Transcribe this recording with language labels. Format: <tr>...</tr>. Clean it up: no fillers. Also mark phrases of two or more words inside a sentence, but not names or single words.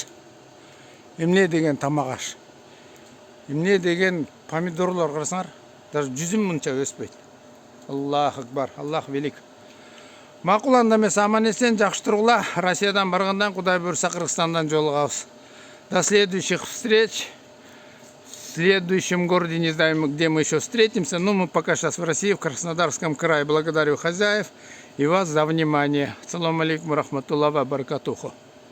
<ky>Эмне деген тамак аш. Эмне деген помидорлор карасаңар, даже жүзүм мынча өспөйт.</ky> <ar>الله أكبر,</ar> <ru>Аллах велик.</ru> <ky>Макул анда эмесе, аман эсен, жакшы тургула. Россиядан баргандан Кудай буйрса Кыргызстандан жолугабыз.</ky> <ru>До следующих встреч. В следующем городе, не знаю, где мы еще встретимся. Но мы пока сейчас в России, в Краснодарском крае. Благодарю хозяев и вас за внимание.</ru> <ar>السلام عليكم ورحمة الله وبركاته.</ar>